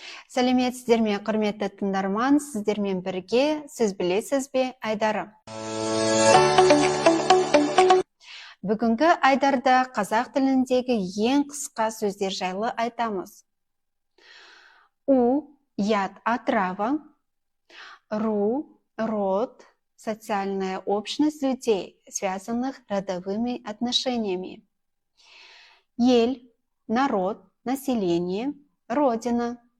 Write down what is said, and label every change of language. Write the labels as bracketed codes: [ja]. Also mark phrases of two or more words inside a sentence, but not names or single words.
[kk] Сәлеметсіздер ме, құрметті тыңдарман, сіздермен бірге сіз білесіз бе Айдары. Бүгінгі Айдарда қазақ тіліндегі ең қысқа сөздер жайлы айтамыз. [ru] Яд отрава, род, социальная общность людей, связанных родовыми отношениями. Ель, народ, население, родина.